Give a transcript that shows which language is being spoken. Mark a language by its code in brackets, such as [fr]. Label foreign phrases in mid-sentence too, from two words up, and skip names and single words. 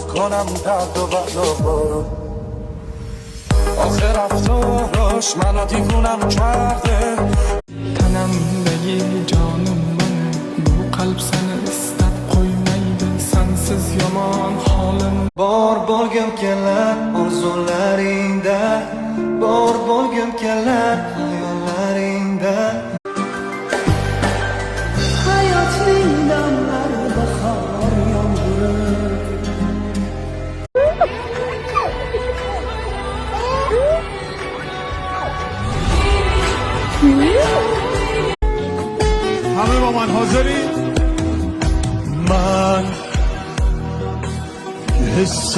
[fa] کنم درد و بلا آخه رفتارش منو دیوونم کرده تنم بگی جانم من [uz] bu kalp seni istab qo'ymaydi sensiz yomon holim bor bo'lgim kelar orzularingda bor bo'lgim kelar hayollaringda hayotning damlari bahor yomg'iri [fa] همه با من حاضری؟ من حس